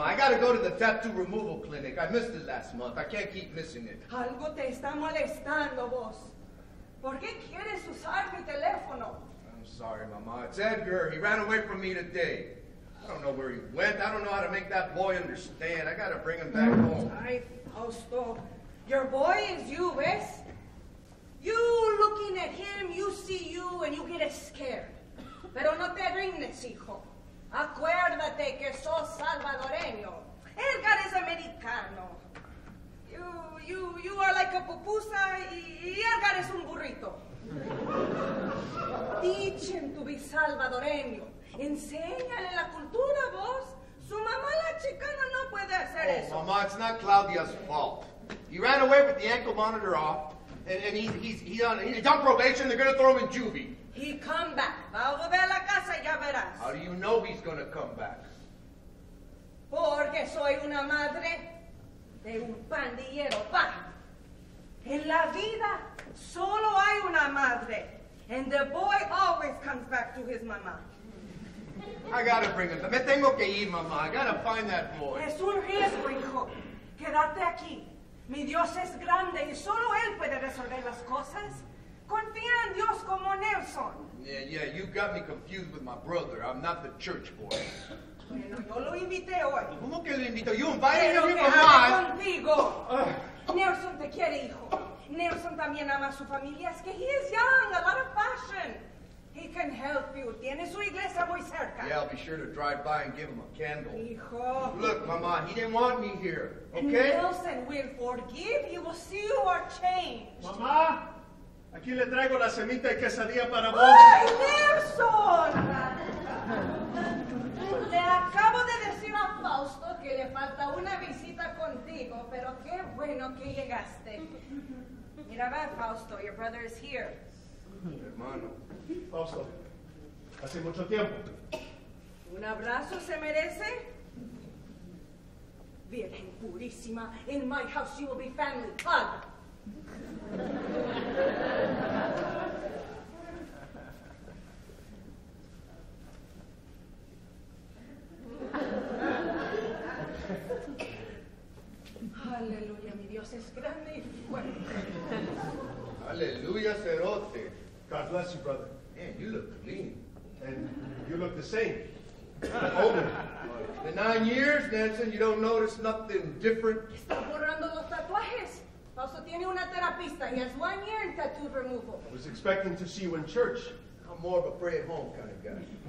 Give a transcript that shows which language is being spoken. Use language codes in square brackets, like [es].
[en] I gotta go to the tattoo removal clinic. I missed it last month. I can't keep missing it. [es] Algo te está molestando, vos. ¿Por qué quieres usar mi teléfono? [en] I'm sorry, Mama. It's Edgar. He ran away from me today. I don't know where he went. I don't know how to make that boy understand. I gotta bring him back home. Ay, Fausto. Your boy is you, ¿ves? You looking at him, you see you, and you get scared. [es] Pero no te rindes, hijo. Acuérdate que sos salvadoreño. Edgar es americano. You are like a pupusa y Edgar es un burrito. [en] Teach him to be salvadoreño. [es] Enséñale la cultura, vos. Su mamá la chicana no puede hacer eso. [en] Mama, it's not Claudia's fault. He ran away with the ankle monitor off, and he's on probation. They're gonna throw him in juvie. He come back. [es] Va a volver a la casa y ya verás. [en] How do you know he's gonna come back? [es] Porque soy una madre de un pandillero. Pa. En la vida solo hay una madre. [en] And the boy always comes back to his mama. I gotta bring him. Me tengo que ir, Mama. I gotta find that boy. [es] Es un riesgo, hijo. Quédate aquí. Mi Dios es grande y solo Él puede resolver las cosas. Confía en Dios como Nelson. [en] Yeah, you got me confused with my brother. I'm not the church boy. [es] Bueno, yo lo invité hoy. ¿Cómo que lo invito? You invited Pero [en] him, [es] que [en] Mama. [es] hable contigo. Nelson te quiere, hijo. Nelson también ama a su familia. Es que he is young, a lot of passion. He can help you. Tiene su iglesia muy cerca. [en] Yeah, I'll be sure to drive by and give him a candle. [es] Hijo. [en] Look, Mama, he didn't want me here, okay? Nelson will forgive. He will see you are changed. [es] Mamá, aquí le traigo la semita de quesadilla para vos. ¡Ay, Nelson! Le acabo de decir a Fausto que le falta una visita contigo, pero qué bueno que llegaste. [en] Mira, va, Fausto, your brother is here. [es] Hermano. Fausto, hace mucho tiempo. ¿Un abrazo se merece? [en] Virgen purísima, in my house you will be family. Hug. [es] Aleluya, mi Dios es grande y fuerte. Aleluya, cerote. [en] God bless you, brother. Man, you look clean. And you look the same. Older. In 9 years, Nansen, you don't notice nothing different? [es] Está borrando los tatuajes. Fausto tiene una terapista. [en] He has 1 year in tattoo removal. I was expecting to see you in church. I'm more of a pray-at-home kind of guy.